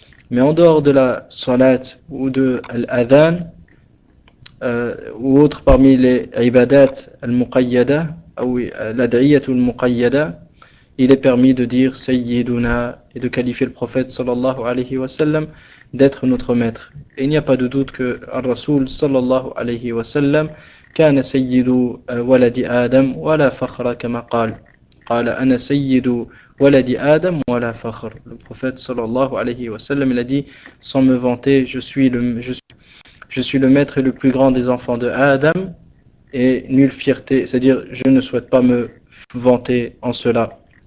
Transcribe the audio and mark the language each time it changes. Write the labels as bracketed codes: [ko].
[fr] Mais en dehors de la salat ou de l'adhan, ou autre parmi les ibadat al-muqayyada, ou l'ad'iyat al-muqayyada, il est permis de dire sayyiduna et de qualifier le prophète sallallahu alayhi wa sallam d'être notre maître. Et il n'y a pas de doute que Ar-Rasoul sallallahu alayhi wa sallam [ar] كان سيد ولد آدم ولا فخر [fr] كما قال أنا سيد ولد آدم ولا فخر. Le prophète sallallahu alayhi wa sallam, il a dit sans me vanter, je suis le maître et le plus grand des enfants de Adam, et nulle fierté, c'est-à-dire je ne souhaite pas me vanter en cela.